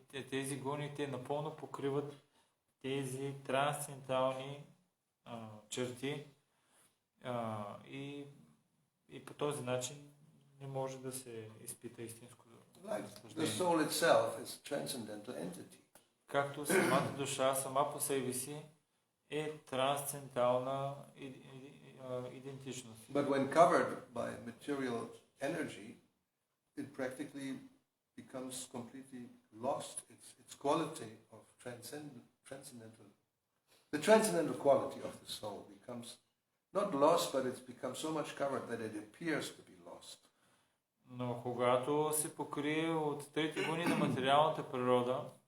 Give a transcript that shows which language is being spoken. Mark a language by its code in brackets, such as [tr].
[bg] Тези гоните напълно покриват тези трансцендентални черти и по този начин не може да се изпита истинско наслаждение. [en] The soul itself is a transcendental entity. [bg] Както самата душа сама по себе си е трансцендентална идентичност. [en] But when covered by material energy, it practically becomes completely lost. Its quality of transcendental. The transcendental quality of the soul becomes not lost, but it's become so much covered that it appears to be lost. [bg] Но когато се покрие от трети гони на материалната природа,